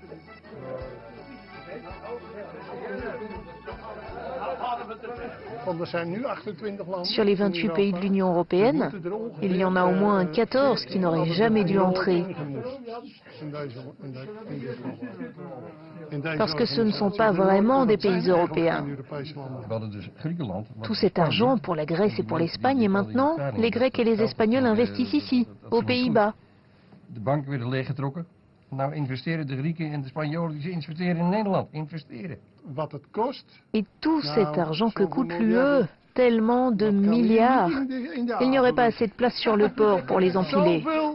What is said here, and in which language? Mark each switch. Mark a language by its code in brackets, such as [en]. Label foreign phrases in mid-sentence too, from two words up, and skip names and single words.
[fr] Sur les 28 pays de l'Union européenne, il y en a au moins 14 qui n'auraient jamais dû entrer. Parce que ce ne sont pas vraiment des pays européens. Tout cet argent pour la Grèce et pour l'Espagne, et maintenant, les Grecs et les Espagnols investissent ici, aux Pays-Bas. [nl] Nou investeren de Grieken en de Spanjolen, die investeren in Nederland. Investeren. [fr] Et tout cet argent que coûte l'UE, tellement de milliards. Il n'y aurait pas assez de place sur le port pour les empiler.